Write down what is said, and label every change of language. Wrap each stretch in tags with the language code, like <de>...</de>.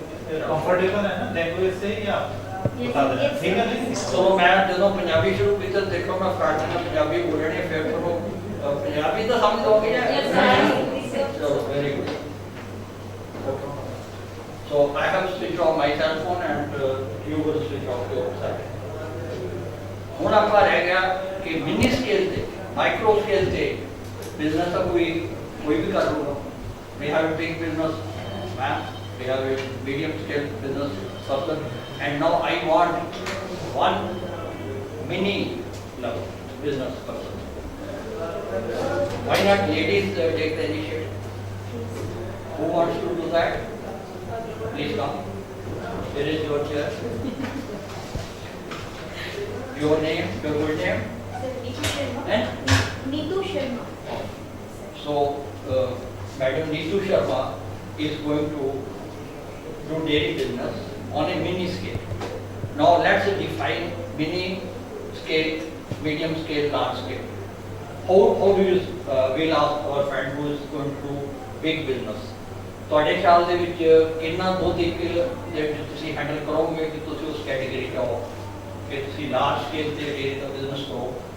<hi>Comfortable है ना language से या बता देना, ठीक है? तो मैं</hi> <pa>ਜਦੋਂ ਪੰਜਾਬੀ ਸ਼ੁਰੂ ਕੀਤਾ ਦੇਖੋ ਮੈਂ ਫਰਾਟੇ ਨਾਲ ਪੰਜਾਬੀ ਬੋਲਣੀ ਫਿਰ ਤੁਹਾਨੂੰ ਪੰਜਾਬੀ ਤਾਂ ਸਮਝ ਆਉਗੀ ਨਾ। ਚਲੋ very good.</pa> <en>So I have switched off my cell phone and you will switch off your cell phone.</en> <pa>ਹੁਣ ਆਪਾਂ ਰਹਿ ਗਿਆ ਕਿ ਮਿਨੀ ਸਕੇਲ ਤੇ, ਮਾਈਕਰੋ ਸਕੇਲ ਤੇ ਬਿਜ਼ਨਸ ਤਾਂ ਕੋਈ ਵੀ ਕਰ ਲੂਗਾ।</pa> <en>We have a big business man, we have a medium scale business person, and now I want one mini level business person. Why not ladies take the initiative? Who wants to do that? Please come. Here is your chair. Your name, your good name? And? Neetu Sharma. So, Madam Neetu Sharma is going to do dairy business on a mini scale. Now let's define mini scale, medium scale, large scale. How do you will ask our friend who is going to do big business?</en> <pa>ਤੁਹਾਡੇ ਖਿਆਲ ਦੇ ਵਿੱਚ ਕਿੰਨਾ ਦੁੱਧ ਇੱਕ ਦੇ ਵਿੱਚ ਤੁਸੀਂ ਹੈਂਡਲ ਕਰੋਗੇ ਕਿ ਤੁਸੀਂ ਉਸ ਕੈਟੇਗਰੀ ਚ ਆਓ ਕਿ ਤੁਸੀਂ ਲਾਰਜ ਸਕੇਲ ਤੇ ਡੇਅਰੀ ਦਾ ਬਿਜ਼ਨਸ ਕਰੋ।</pa>